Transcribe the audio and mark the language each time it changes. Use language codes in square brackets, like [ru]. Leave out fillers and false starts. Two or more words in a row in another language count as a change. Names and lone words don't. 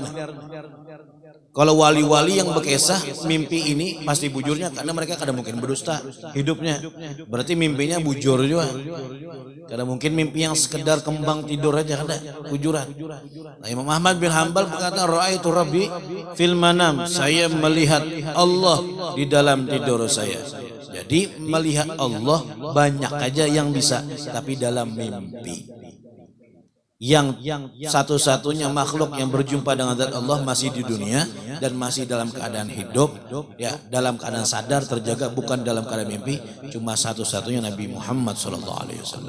[bjn] Kalau wali-wali yang berkisah mimpi ini pasti bujurnya karena mereka kada mungkin berdusta hidupnya. Berarti mimpinya bujur juga. Kada mungkin mimpi yang sekedar kembang tidur aja kada bujuran. Nah, Imam Ahmad bin Hanbal berkata [ar] رأيت ربي في المنام, [bjn] saya melihat Allah di dalam tidur saya. Jadi melihat Allah banyak aja yang bisa, tapi dalam mimpi. Yang satu-satunya makhluk yang berjumpa dengan zat Allah masih di dunia dan masih dalam keadaan hidup, ya dalam keadaan sadar terjaga, bukan dalam keadaan mimpi, cuma satu-satunya Nabi Muhammad SAW.